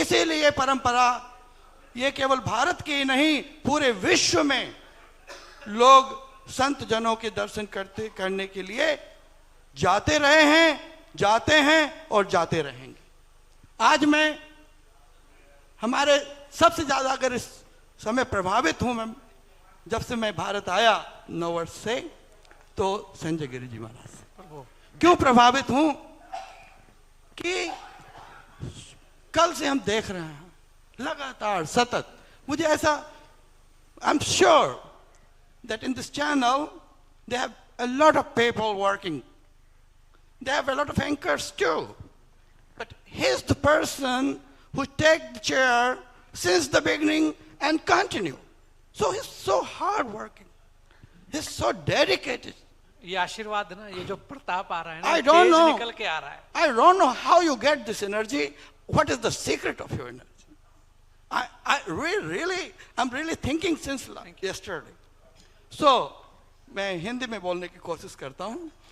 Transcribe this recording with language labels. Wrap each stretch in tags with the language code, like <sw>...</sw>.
<hi>इसीलिए परंपरा ये केवल भारत की नहीं, पूरे विश्व में लोग संत जनों के दर्शन करने के लिए जाते रहे हैं, जाते हैं और जाते रहेंगे। आज मैं हमारे सबसे ज्यादा अगर इस समय प्रभावित हूं, मैं जब से मैं भारत आया 9 वर्ष से, तो संजय गिरी जी महाराज से। क्यों प्रभावित हूं? कि कल से हम देख रहे हैं लगातार सतत, मुझे ऐसा,</hi> <en>I am sure that in this channel they have a lot of people working, they have a lot of anchors too, but he's the person who take the chair since the beginning and continue. So he's so hard working, he's so dedicated.</en> <hi>ये आशीर्वाद ना, ये जो प्रताप आ रहा है ना,</hi> <en>I don't know,</en> <hi>निकल के आ रहा है।</hi> <en>I don't know how you get this energy. What is the secret of your energy? I really, I'm really thinking since yesterday.</en> <hi>So, मैं हिंदी में बोलने की कोशिश करता हूँ।</hi>